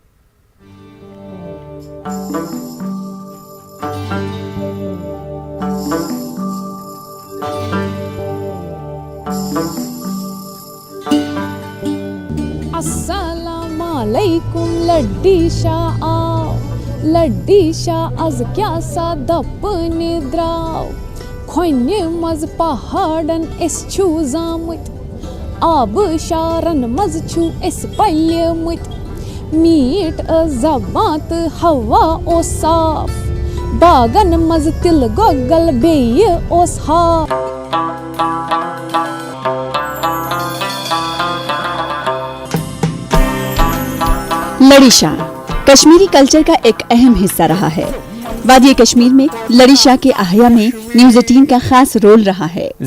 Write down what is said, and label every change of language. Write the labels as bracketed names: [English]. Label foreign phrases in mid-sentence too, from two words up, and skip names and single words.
[Hindi] अस्सलामुअलैकुम लड्डी शाह आओ, लड्डी शाह आज क्या [Kashmiri] सा दपने द्राव, खोने मज पहाड़न एस छु जामुत, आब शारन मज छु एस पल्यमुत, मीट जबात हवा ओ साफ, बागन मज तिल गोगल बेय ओस हाफ। [Hindi] लड़ी शाह कश्मीरी कल्चर का एक अहम हिस्सा रहा है। वादी कश्मीर में लड़ी शाह के अहया में न्यूज़ 18 का खास रोल रहा है।